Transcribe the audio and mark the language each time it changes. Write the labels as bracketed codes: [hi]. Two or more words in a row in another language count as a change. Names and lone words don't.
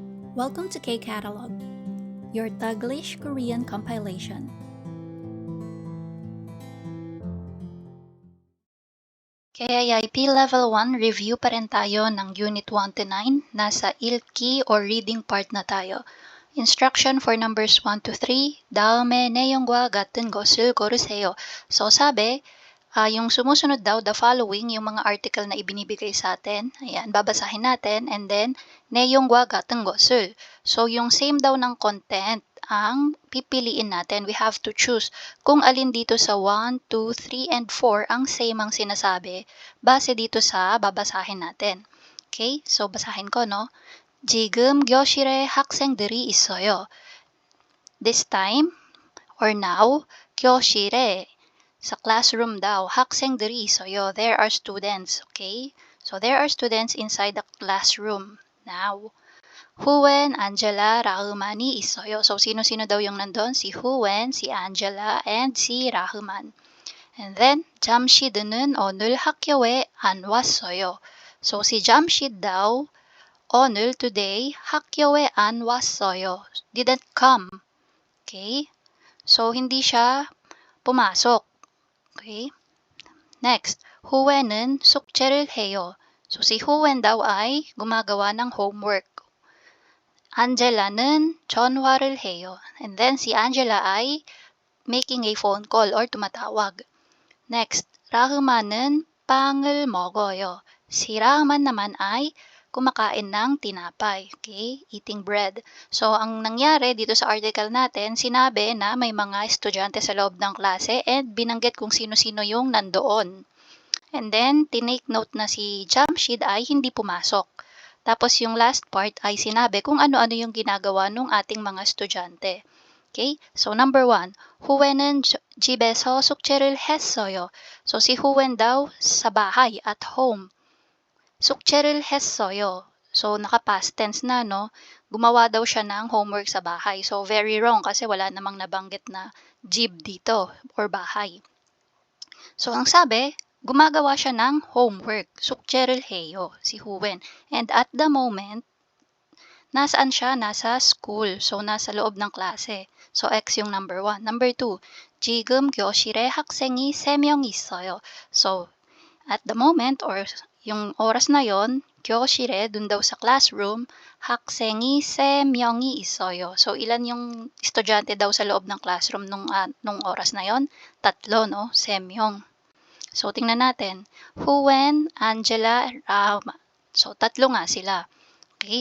[en] Welcome to K-Catalog, your Taglish Korean compilation. [tl] KIIP Level 1 review pa rin tayo ng Unit 1 to 9. Nasa 읽기 or reading part na tayo. [en] Instruction for numbers 1 to 3. [ko] 다음의 내용과 같은 것을 고르세요. [tl] So sabi, yung sumusunod daw, [en] the following, [tl] yung mga article na ibinibigay sa atin. Ayan, babasahin natin. [en] And then, [ko] 내용과 같은 것을. [tl] So yung same daw ng content ang pipiliin natin. [en] We have to choose [tl] kung alin dito sa 1, 2, 3, and 4 ang same ang sinasabi base dito sa babasahin natin. Okay? So, basahin ko, no? [ko] 지금 교실에 학생들이 있어요. [en] This time, or now, [ko] 교실에, [tl] sa classroom daw, [ko] 학생들이 있어요. [en] There are students, okay? So, there are students inside the classroom now. [ko] Huwen, Angela, Rahuman이 있어요. [tl] So, sino-sino daw yung nandun? Si Huwen, si Angela, and si Rahuman. [en] And then, [ko] 잠시드는 오늘 학교에 안 왔어요. [tl] So, si Jamshid daw, [ko] 오늘, today, 학교에 안 왔어요. [en] Didn't come. Okay? So, [tl] hindi siya pumasok. [en] Okay? Next, [ko] 후회는 숙제를 해요. [tl] So, si Huwen daw ay gumagawa ng homework. [ko] Angela는 전화를 해요. [en] And then, [tl] si Angela ay [en] making a phone call [tl] or tumatawag. [en] Next, [ko] Rahuman은 빵을 먹어요. [tl] Si Rahuman naman ay kumakain ng tinapay. [en] Okay? Eating bread. [tl] So, ang nangyari dito sa article natin, sinabi na may mga estudyante sa loob ng klase and binanggit kung sino-sino yung nandoon. And then, tinake note na si Jamshid ay hindi pumasok. Tapos yung last part ay sinabi kung ano-ano yung ginagawa ng ating mga estudyante. [en] Okay? So, number 1, [ko] 후회는 집에서 숙제를 했어요. [tl] So, si Huwen daw sa bahay, [en] at home. [ko] 숙제를 했어요. [tl] So, naka-past tense na, no? Gumawa daw siya ng homework sa bahay. So, [en] very wrong [tl] kasi wala namang nabanggit na jib dito or bahay. So, ang sabi, gumagawa siya ng homework. [ko] 숙제를 해요, [tl] si Huwen. [en] And at the moment, [tl] nasaan siya? Nasa school. So, nasa loob ng klase. So, X yung number 1. [en] Number 2, [ko] 지금 교실에 학생이 3명 있어요. [tl] So, [en] at the moment [tl] or yung oras na yon, 교실에, dun daw sa classroom, [ko] 학생이 3명이 있어요. [tl] So, ilan yung estudyante daw sa loob ng classroom nung oras na yon? 3, no? 3명. So, tingnan natin. Huwen, Angela, Rahma. So, 3 nga sila. Okay?